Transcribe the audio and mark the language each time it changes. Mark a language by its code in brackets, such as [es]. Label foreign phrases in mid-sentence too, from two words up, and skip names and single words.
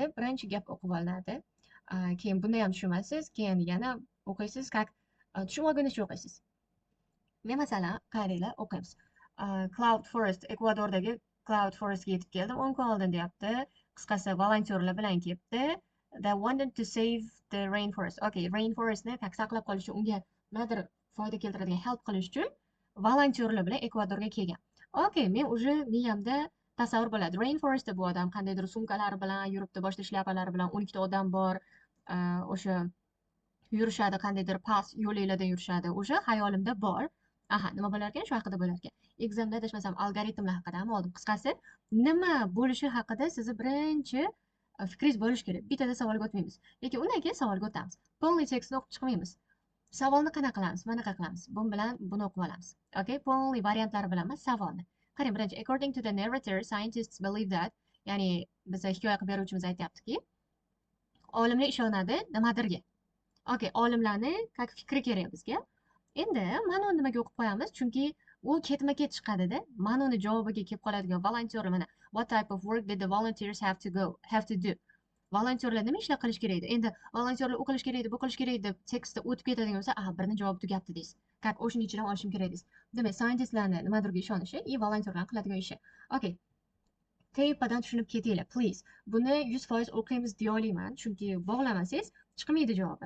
[uz] Birinchi gap o'qib olinadi. Keyin bunda ham tushunmaysiz, keyin yana o'qiysiz, как tushunib olguncha o'qiysiz. Men masalan, qaranglar, o'qiymiz. Cloud Forest, Ekvadordagi Cloud Forestga yetib keldim 10 kun oldin deyapti. Qisqasi, volontyorlar bilan ketdi. [en] They wanted to save the rainforest. [uz] Okay, rainforestni saqlab qolish uchun, unga nimadir foyda keltiradigan help qilish uchun volontyorlar bilan Ekvadorga kelgan. Okay, men уже miyamda tasavvur bo'ladi. Rainforestda bu odam qandaydir sumkalari bilan yuribdi, boshida shlyapalari bilan 12 ta odam bor. O'sha yurishadi, qandaydir past yo'llardan yurishadi. O'sha xayolimda bor. Aha, nima bo'lar ekan? Shu haqida bo'lar ekan. Examda adashmasam algoritmlar haqida ham oldim. Qisqasi, nima bo'lishi haqida sizni birinchi fikringiz bo'lishi kerak. Bittada savolga o'tmaymiz. Lekin undan keyin savolga o'tamiz. Polni tekstni o'qib chiqmaymiz. Savolni qanaqa qilamiz? Manaqa qilamiz. Bu bilan buni o'qib olamiz. Okay, polni variantlari bilan emas, savolni. Qarang, birinchi, [en] according to the narrator, scientists believe that, [uz] ya'ni bizga hikoya qilib beruvchimiz aytyaptiki, olimlar ishonadi nimadirga. Okay, olimlarni как fikri kerak bizga. Endi mana uni nimaga o'qib qo'yamiz? Chunki u ketma-ket chiqadida. Mana uni javobiga kelib qoladigan volontyorlar mana [en] what type of work did the volunteers have to do? [uz] Volontyorlar nima ishlar qilish kerak edi? Endi volontyorlar u qilish kerak edi, bu qilish kerak edi deb tekstda o'tib ketadigan bo'lsa, birini javobi tugabdi deysiz. Как o'shani ichidan olishim kerak deysiz. Demak, scientistlarni nimadirga ishonishi, volontyorlarning qiladigan ishi. Okay. Tepadan tushunib ketinglar, please. Buni 100% o'qiymiz deya olmayman, chunki bog'lamasangiz chiqmaydi javobi.